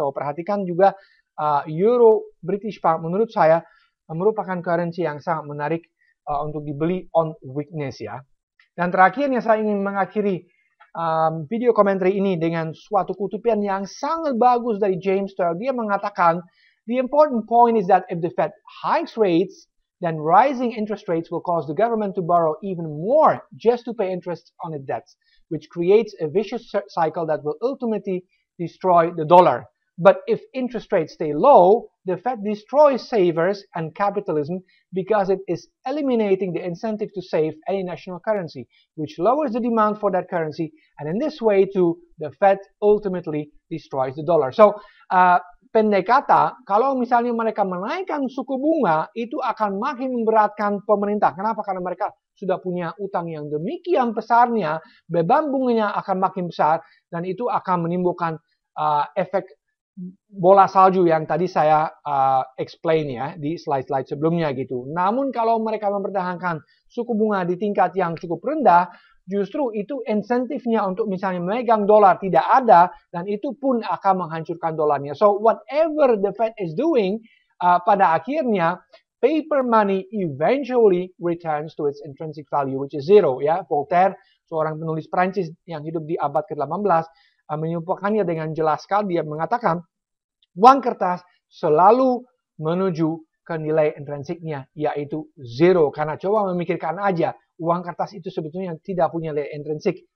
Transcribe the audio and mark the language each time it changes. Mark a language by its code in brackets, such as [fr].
[id] So, perhatikan juga Euro, British Pound menurut saya merupakan currency yang sangat menarik untuk dibeli [en] on weakness [id] ya. Dan terakhirnya saya ingin mengakhiri video komentar ini dengan suatu kutipan yang sangat bagus dari James Turrell. Dia mengatakan, [en] the important point is that if the Fed hikes rates, then rising interest rates will cause the government to borrow even more just to pay interest on its debts, which creates a vicious cycle that will ultimately destroy the dollar. But if interest rates stay low, the Fed destroys savers and capitalism because it is eliminating the incentive to save any national currency, which lowers the demand for that currency, and in this way too, the Fed ultimately destroys the dollar. [id] So, pendek kata, kalau misalnya mereka menaikkan suku bunga, itu akan makin memberatkan pemerintah. Kenapa? Karena mereka sudah punya utang yang demikian besarnya, beban bunganya akan makin besar, dan itu akan menimbulkan efek bola salju yang tadi saya explain ya di slide-slide sebelumnya gitu. Namun kalau mereka mempertahankan suku bunga di tingkat yang cukup rendah, justru itu insentifnya untuk misalnya memegang dolar tidak ada, dan itu pun akan menghancurkan dolarnya. [en] So whatever the Fed is doing, [id] pada akhirnya [en] paper money eventually returns to its intrinsic value, which is zero ya. [id] Voltaire, seorang penulis Prancis yang hidup di abad ke-18, menyimpulkannya dengan jelas sekali. Dia mengatakan uang kertas selalu menuju ke nilai intrinsiknya, yaitu zero. Karena coba memikirkan aja, uang kertas itu sebetulnya tidak punya nilai intrinsik.